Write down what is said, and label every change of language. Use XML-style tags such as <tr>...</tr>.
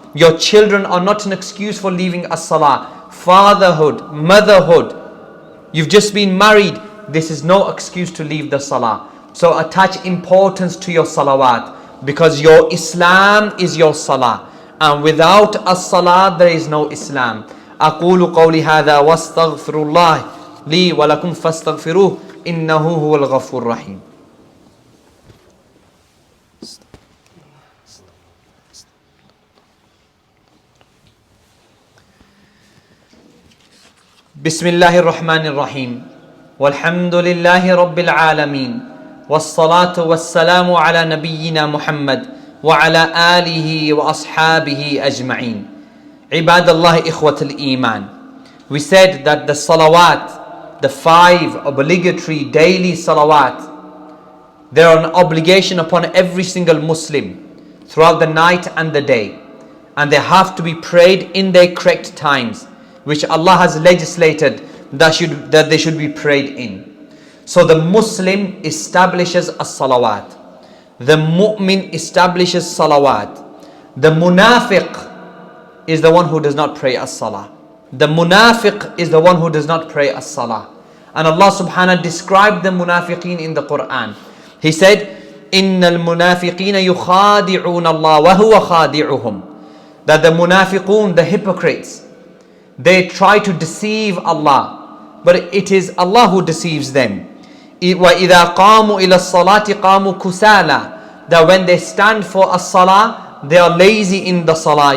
<en>Your children are not an excuse for leaving a salah. Fatherhood, motherhood, you've just been married, this is no excuse to leave the salah. So attach importance to your salawat, because your Islam is your salah, and without a salah there is no Islam.</en> <ar>أقول قولي هذا واستغفر الله لي ولكم فاستغفروه إنه هو الغفور الرحيم. بسم الله الرحمن الرحيم. والحمد لله رب العالمين والصلاة والسلام على نبينا محمد وعلى آله وأصحابه أجمعين. عباد الله إخوة الإيمان.</ar> <en>We said that the salawat, the 5 obligatory daily salawat, they are an obligation upon every single Muslim throughout the night and the day, and they have to be prayed in their correct times, which Allah has legislated that they should be prayed in. So the Muslim establishes a salawat. The mu'min establishes salawat. The munafiq is the one who does not pray as-salah. The munafiq is the one who does not pray as-salah. And Allah subhanahu described the munafiqeen in the Quran. He said,</en> <ar>إِنَّ الْمُنَافِقِينَ يُخَادِعُونَ اللَّهَ وَهُوَ خَادِعُهُم.</ar> <en>That the munafiqun, the hypocrites, they try to deceive Allah, but it is Allah who deceives them.</en> <ar>وَإِذَا قَامُوا إِلَى الصَّلَاةِ قَامُوا كُسَالًا.</ar> <en>That when they stand for a salah, they are lazy in the salah.</en>